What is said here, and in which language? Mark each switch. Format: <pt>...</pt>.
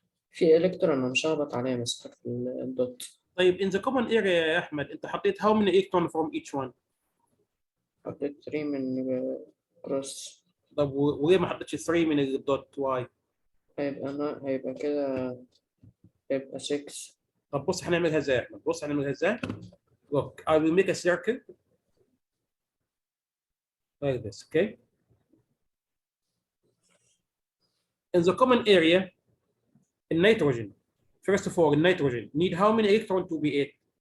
<ar>في الكترون انا مش هخبط عليها مستر في الدوت. طيب</ar> <en>in the common area</en> <ar>يا احمد انت حطيت</ar> <en>how many electron from each one؟</en> <ar>حطيت 3 من كروس. طب وليه ما حطيتش 3 من الدوت؟ واي؟ هيبقى كده، هيبقى 6. طب بص هنعملها ازاي يا احمد؟ بص هنعملها ازاي؟</ar> <en>Look, I will make a circle like this, okay? In the common area, in nitrogen, first of all, in nitrogen, need how many electrons to be 8?</en>